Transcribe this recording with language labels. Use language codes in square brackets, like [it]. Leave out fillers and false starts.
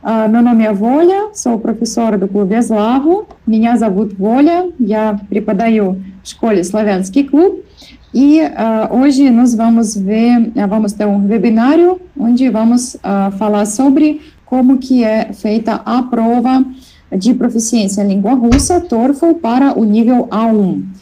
[pt] Meu nome é Voля, sou professora do Clube Eslavo. [ru] Меня зовут Voля, я преподаю в школе Славянский клуб. [pt] E hoje nós vamos ter um webinário onde vamos falar sobre como que é feita a prova de proficiência em língua russa, TOEFL, para o nível A1.